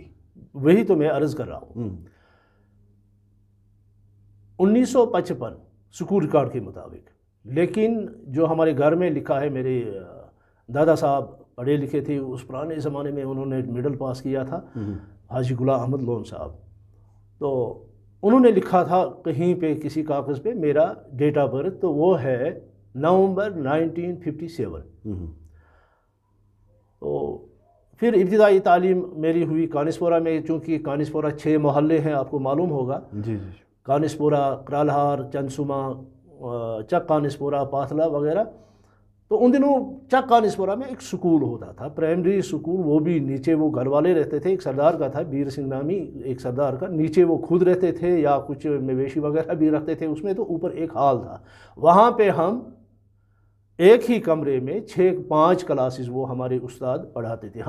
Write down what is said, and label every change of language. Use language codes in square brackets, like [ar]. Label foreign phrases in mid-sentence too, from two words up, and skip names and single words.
[ur] وہی تو میں عرض کر رہا ہوں۔ 1955 اسکول ریکارڈ کے مطابق، لیکن جو ہمارے گھر میں لکھا ہے، میرے دادا صاحب پڑھے لکھے تھے، اس پرانے زمانے میں انہوں نے مڈل پاس کیا تھا، حاجی غلام احمد لون صاحب، تو انہوں نے لکھا تھا کہیں پہ کسی کاغذ پہ میرا [en] date of birth, [ur] تو وہ ہے نومبر 1957۔ تو پھر ابتدائی تعلیم میری ہوئی کانسپورہ میں، چونکہ کانسپورہ 6 محلے ہیں، آپ کو معلوم ہوگا۔ جی۔ کانسپورہ، کرالہار، چنسوما، چک کانسپورہ، پاتھلا وغیرہ۔ تو ان دنوں چک کانسپورہ میں ایک سکول ہوتا تھا، [en] primary school, [ur] وہ بھی نیچے وہ گھر والے رہتے تھے، ایک سردار کا تھا، بیر سنگھ نامی ایک سردار کا، نیچے وہ خود رہتے تھے یا کچھ مویشی وغیرہ بھی رکھتے تھے اس میں، تو اوپر ایک ہال تھا، وہاں پہ ہم ایک ہی کمرے میں 6-5 کلاسز وہ ہمارے استاد پڑھاتے تھے۔